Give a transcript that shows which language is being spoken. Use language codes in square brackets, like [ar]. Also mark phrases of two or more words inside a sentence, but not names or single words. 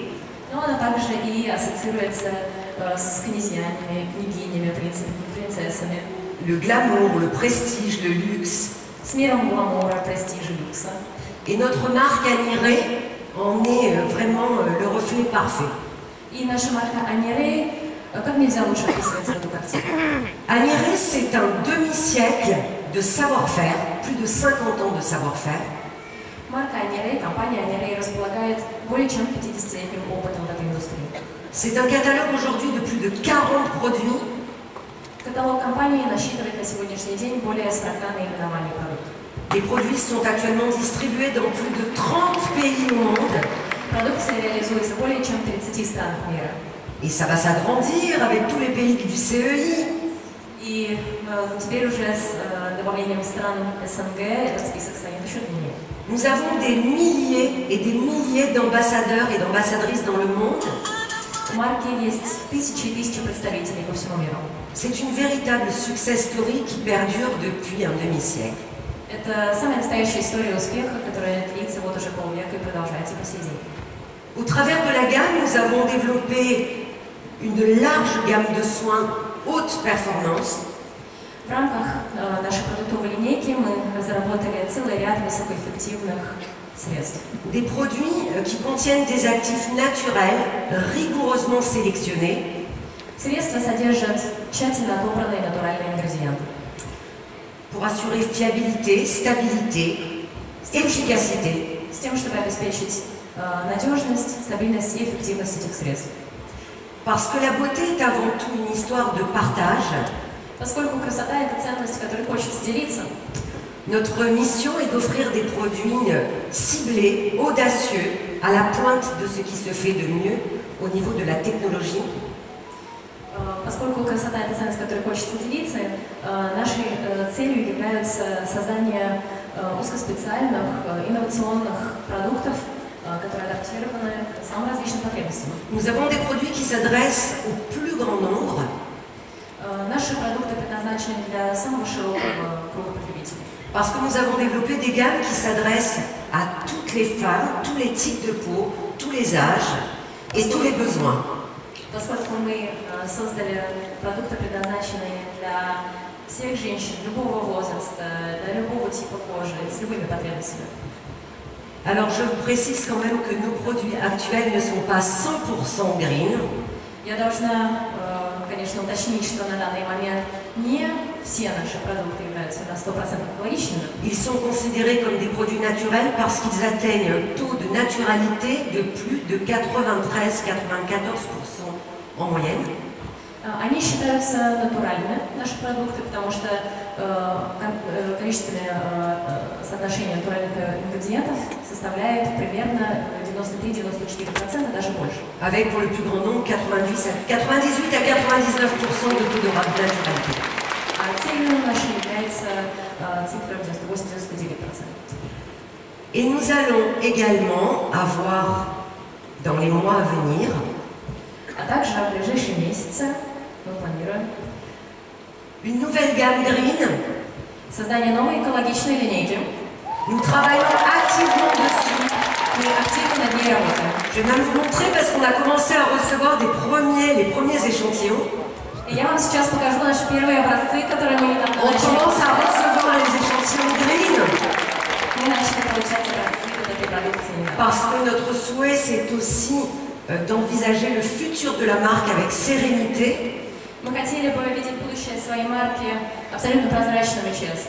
[ru] Но она также и ассоциируется с князьями, княгинями, принцессами. [fr] Le glamour, le prestige, le luxe. [ru] С миром гламура, престижа, люкса. [fr] Et notre marque Agniré en est vraiment le reflet parfait. [ru] И наша марка Agniré как нельзя лучше описывается в эту картину. [fr] Agniré, c'est un demi-siècle de savoir-faire, plus de 50 ans de savoir-faire. [ru] Марка Agniré, компания Agniré располагает более чем 50-летним опытом в этой индустрии. [fr] C'est un catalogue aujourd'hui de plus de 40 produits. [ru] Каталог компании насчитывает на сегодняшний день более 40 наименований продуктов. [fr] Les produits sont actuellement distribués dans plus de 30 pays au monde. [ru] Продукция реализуется более чем в 30 странах мира. [fr] Et ça va s'agrandir avec tous les pays du CEI. [ru] И теперь уже с добавлением стран СНГ этот список станет еще длиннее. [fr] Nous avons des milliers et des milliers d'ambassadeurs et d'ambassadrices dans le monde. [ru] У марки есть тысячи и тысячи представителей по всему миру. [fr] C'est une véritable [en] success story [fr] qui perdure depuis un demi-siècle. [ru] Это самая настоящая история успеха, которая длится вот уже полвека и продолжается по сей день. [fr] Au travers de la gamme, nous avons développé une large gamme de soins haute performance. [ru] В рамках нашей продуктовой линейки мы разработали целый ряд высокоэффективных средств. [fr] Des produits qui contiennent des actifs naturels, rigoureusement sélectionnés. [ru] Средства содержат тщательно отобранные натуральные ингредиенты. [fr] Pour assurer fiabilité, stabilité, efficacité. [ru] С тем, чтобы обеспечить надежность, стабильность и эффективность этих средств. [fr] Parce que la beauté est avant tout une histoire de partage. [ru] Поскольку красота – это ценность, которой хочется делиться, [fr] notre mission est d'offrir des produits ciblés, audacieux, à la pointe de ce qui se fait de mieux au niveau de la technologie. [ru] Поскольку красота – это ценность, которой хочется делиться, нашей целью является создание узкоспециальных, инновационных продуктов, которые адаптированы к самым различным потребностям. [fr] Nous avons des produits qui s'adressent au plus grand nombre. [ru] Наши продукты предназначены для самого широкого круга потребителей. [fr] Parce que nous avons développé des gammes qui s'adressent à toutes les femmes, tous les types de peau, tous les âges et tous les besoins. [ru] Поскольку мы создали продукты, предназначенные для всех женщин любого возраста, для любого типа кожи, с любыми потребностями. [fr] Alors je vous précise quand même que nos produits actuels ne sont pas 100% green. [ru] Я должна, конечно, уточнить, что на данный момент не все наши продукты являются на 100% экологичными. [fr] Ils sont considérés comme des produits naturels parce qu'ils atteignent un taux de naturalité de plus de 93-94% en moyenne. [ru] Они считаются натуральными, наши продукты, потому что количественное соотношение натуральных ингредиентов составляет примерно 93-94%, даже больше. [fr] Avec pour le plus grand nombre 98 à 99% de taux de naturalité. [ru] А целью нашей является цифра 98-99%. [fr] Et nous allons également avoir, dans les mois à venir, [ru] А также в ближайшие месяцы мы планируем [fr] une nouvelle gamme green. [ru] создание новой экологичной линейки. [fr] Nous travaillons activement dessus. [ru] Мы активно над ней работаем. [fr] Je vais même vous montrer parce qu'on a commencé à recevoir les premiers échantillons. [ru] И я вам сейчас покажу наши первые образцы, которые мы недавно [fr] On [ru] начали. [fr] commence à recevoir les échantillons green. [ru] Мы начали получать образцы вот этой продукции. [fr] Parce que notre souhait, c'est aussi d'envisager le futur de la marque avec sérénité. [ru] Мы хотели бы видеть будущее своей марки абсолютно прозрачным и честным.